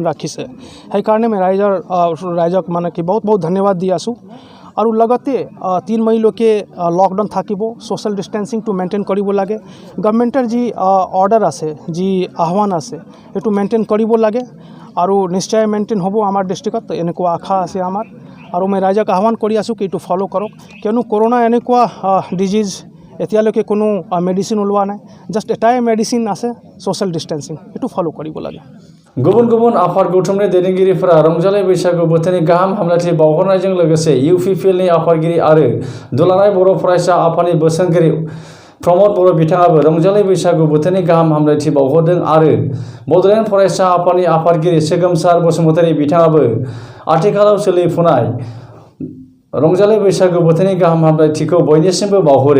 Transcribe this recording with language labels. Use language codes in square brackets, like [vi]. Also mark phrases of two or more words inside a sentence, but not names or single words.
[as] ৰাখিছে সেইকাৰণে মই ৰাইজক মানে কি বহুত ধন্যবাদ দি আছোঁ আৰু লগতে 3 মেলৈকে লকডাউন থাকিব [en] social distancing [as] মেইনটেইন কৰিব লাগে গভৰ্ণমেণ্টৰ যি অৰ্ডাৰ আছে যি আহ্বান আছে সেইটো মেইনটেইন কৰিব লাগে আৰু নিশ্চয় মেইনটেইন হ'ব আমাৰ ডিষ্ট্ৰিক্টত এনেকুৱা আশা আছে আমাৰ আৰু মই ৰাইজক আহ্বান কৰি আছোঁ কি এইটো ফ'ল' কৰক কিয়নো কৰোনা এনেকুৱা ডিজিজ এতিয়ালৈকে কোনো মেডিচিন ওলোৱা নাই জাষ্ট এটাই মেডিচিন আছে [en] social distancing [as] এইটো ফ'ল' কৰিব লাগে [brx] गुबुन आफाद गौथुमनि दैदेनगिरिफोरा रंजालि बैसागु बोथोरनि गाहाम हामलायथि बावहरनायजों लोगोसे UPPLनि आफादगिरि आरो दुलाराय बर' फरायसा आफादनि बोसोनगिरि प्रमद बर' बिथाङाबो रंजालि बैसागु बोथोरनि गाहाम हामलायथि बावहरदों आरो बड'लेण्ड फरायसा आफादनि आफादगिरि सोगोमसार बसुमतारी बिथाङाबो आथिखालाव सोलिफुनाय रंजालि बैसागु बोथोरनि गाहाम हामलायथिखौ बयनिसिमबो बावहरो